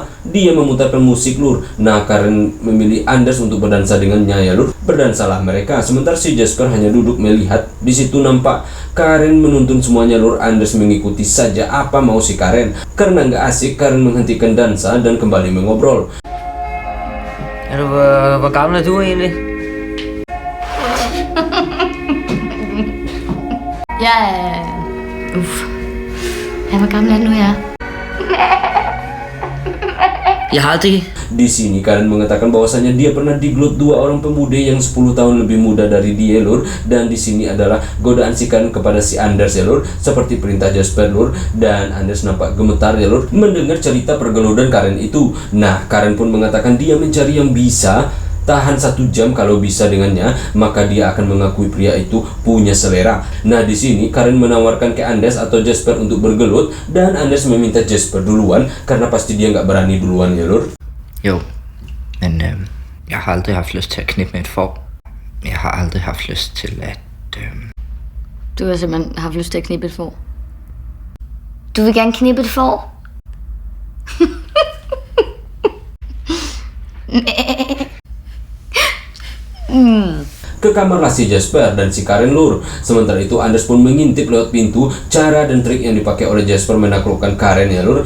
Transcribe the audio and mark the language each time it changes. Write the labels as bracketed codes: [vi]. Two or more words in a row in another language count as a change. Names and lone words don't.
[id] Dia memutarkan musik lur. Nah, Karen memilih Anders untuk berdansa dengannya ya lur. Berdansalah mereka. Sementara si Jesper hanya duduk melihat. Di situ nampak Karen menuntun semuanya lur. Anders mengikuti saja apa mau si Karen. Karena nggak asik, Karen menghentikan dansa dan kembali mengobrol. [da] Hvor gammel er du egentlig? Jeg er... Ja, hvor gammel er du nu, ja? Jeg har aldrig... [id] Di sini Karen mengatakan bahwasanya dia pernah digelut dua orang pemuda yang 10 tahun lebih muda dari dia lur. Dan di sini adalah godaan si Karen kepada si Anders ya lur, seperti perintah Jesper lur. Dan Anders nampak gemetar ya lur mendengar cerita pergeludan Karen itu. Nah, Karen pun mengatakan dia mencari yang bisa tahan 1 jam kalau bisa dengannya, maka dia akan mengakui pria itu punya selera. Nah, di sini Karen menawarkan ke Anders atau Jesper untuk bergelut dan Anders meminta Jesper duluan karena pasti dia nggak berani duluan ya lur. [da] Jo, men jeg har aldrig haft lyst til at knippe med et får. Jeg har aldrig haft lyst til at... Du har simpelthen haft lyst til at knippe et får. Du vil gerne knippe et får? [id] Ke kamarlah si Jesper dan si Karen lur. Sementara itu Anders pun mengintip lewat pintu cara dan trik yang dipakai oleh Jesper menaklukkan Karen ya lur.